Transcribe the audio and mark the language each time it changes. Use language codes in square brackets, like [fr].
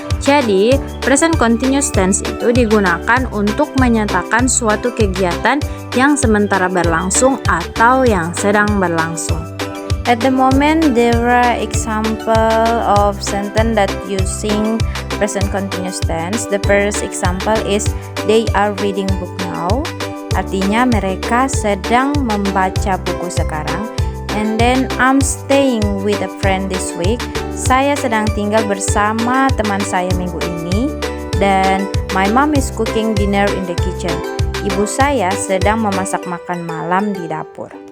[id] Jadi, present continuous tense itu digunakan untuk menyatakan suatu kegiatan yang sementara berlangsung atau yang sedang berlangsung. [en] At the moment, there are example of sentence that using present continuous tense. The first example is they are reading book now. [id] Artinya mereka sedang membaca buku sekarang. [en] And then I'm staying with a friend this week. [id] Saya sedang tinggal bersama teman saya minggu ini. Dan [en] my mom is cooking dinner in the kitchen. [id] Ibu saya sedang memasak makan malam di dapur.